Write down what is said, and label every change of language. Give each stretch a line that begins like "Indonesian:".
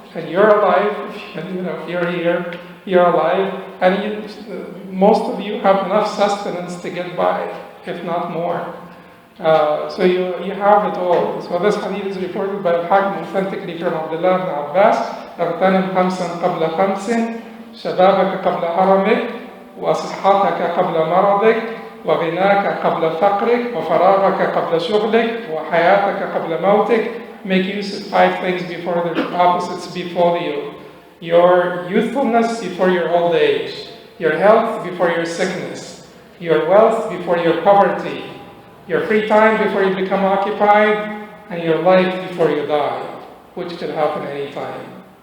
English: and you're alive, and if you're here, you're alive, and most of you have enough sustenance to get by, if not more. So you have it all. So this hadith is reported by Al-Hakim authentically from Abdullah ibn Abbas.
Arabic: اغتنم خمسا قبل خمس شبابك قبل هرمك وصحتك قبل مرضك وغناك قبل فقرك وفراغك قبل شغلك وحياتك قبل موتك.
English: Make use of 5 things before the opposites befall you. Your youthfulness before your old age. Your health before your sickness. Your wealth before your poverty. Your free time before you become occupied. And your life before you die. Which could happen any time.